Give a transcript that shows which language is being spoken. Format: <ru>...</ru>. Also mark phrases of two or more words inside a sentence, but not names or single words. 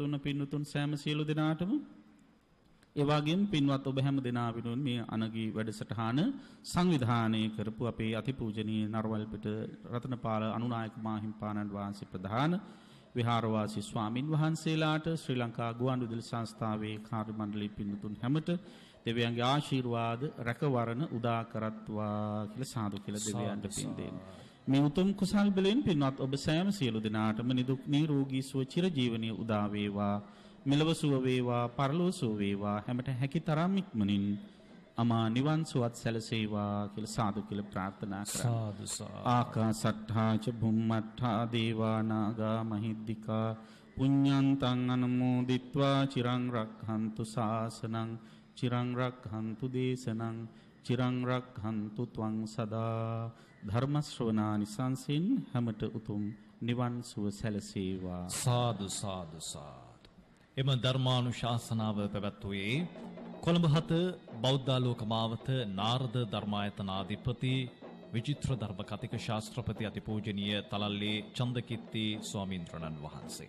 <si>වන පින්නතුන් සෑම සියලු දෙනාටම ඒ වගේම පින්වත් ඔබ හැම දෙනා වෙනුවෙන් මේ අනගී වැඩසටහන සංවිධානය කරපු අපේ අතිපූජනීය නරවල්පිට රතනපාල අනුනායක මාහිම්පාණන් වහන්සේ ප්‍රධාන විහාරවාසී ස්වාමින් වහන්සේලාට ශ්‍රී ලංකා ගුවන්විදුලි සංස්ථාවේ කාර්ය මණ්ඩලයේ පින්නතුන් හැමත දෙවියන්ගේ ආශිර්වාද රැකවරණ උදා කරත්වා කියලා සාදු කියලා දෙවියන්ට පින් දෙන්න. මේ උතුම් කුසල් බලෙන් පින්වත් ඔබ සෑම සියලු දෙනාටම නිදුක් නිරෝගී සුව චිර ජීවනයේ උදා වේවා. මෙලව සුව වේවා, පරලොව සුව වේවා. හැමත හැකි තරම් ඉක්මනින් අමා නිවන් සුවත් සැලසේවා කියලා සාදු කියලා ප්‍රාර්ථනා කරා. සාදු සාදු.</si> <pi>ආකාසට්ඨා ච බුම්මට්ඨා දේවා නාග මහිද්దికා පුඤ්ඤන්තං අනුමෝදිත්වා චිරං රක්ඛන්තු ශාසනං චිරං රක්ඛන්තු දේශනං චිරං රක්ඛන්තු ත්වං සදා.</pi> <si>ධර්ම ශ්‍රවණානිසංසින් හැමත උතුම් නිවන් සුව සැලසේවා. සාදු සාදු සාදු. එම ධර්මානුශාසනාව පැවැත්වුවේ කොළඹ 7 බෞද්ධාලෝක මාවත නාරද ධර්මායතනාධිපති විචිත්‍ර ධර්ම කතික ශාස්ත්‍රපති අතිපූජනීය තලල්ලේ චන්දකිත්ති ස්වාමීන්ද්‍රණන් වහන්සේ.</si>